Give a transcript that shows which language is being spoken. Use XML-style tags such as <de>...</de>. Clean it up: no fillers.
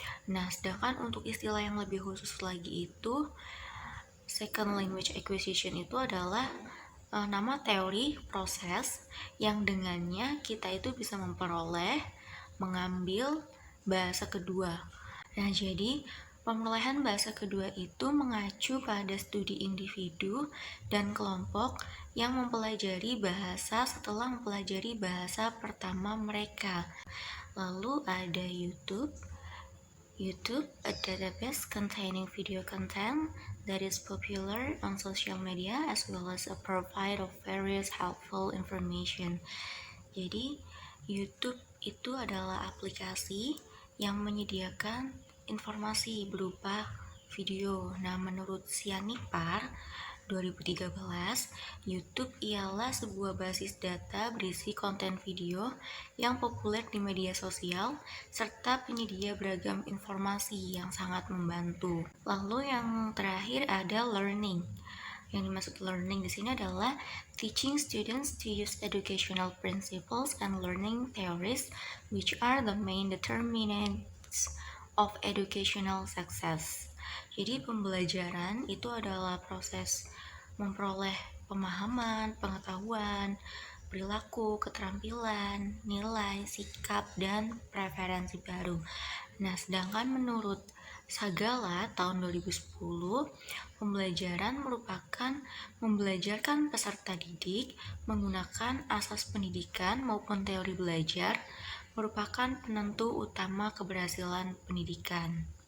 <id>Nah, sedangkan untuk istilah yang lebih khusus lagi itu,</id> <en>second language acquisition</en> <id>itu adalah nama teori proses yang dengannya kita itu bisa memperoleh, mengambil bahasa kedua. Nah, jadi pemerolehan bahasa kedua itu mengacu pada studi individu dan kelompok yang mempelajari bahasa setelah mempelajari bahasa pertama mereka. Lalu ada</id> <en>YouTube, a database containing video content that is popular on social media as well as a provider of various helpful information.</en> <id>Jadi, YouTube itu adalah aplikasi yang menyediakan informasi berupa video. Nah, menurut Sianipar 2013, YouTube ialah sebuah basis data berisi konten video yang populer di media sosial serta penyedia beragam informasi yang sangat membantu. Lalu yang terakhir ada learning. Yang dimaksud learning di sini adalah</id> <en>teaching students to use educational principles and learning theories, which are the main determinants of educational success.</en> <id>Jadi pembelajaran itu adalah proses memperoleh pemahaman, pengetahuan, perilaku, keterampilan, nilai, sikap, dan preferensi baru. Nah, sedangkan menurut Sagala tahun 2010, pembelajaran merupakan membelajarkan peserta didik menggunakan asas pendidikan maupun teori belajar merupakan penentu utama keberhasilan pendidikan.</id>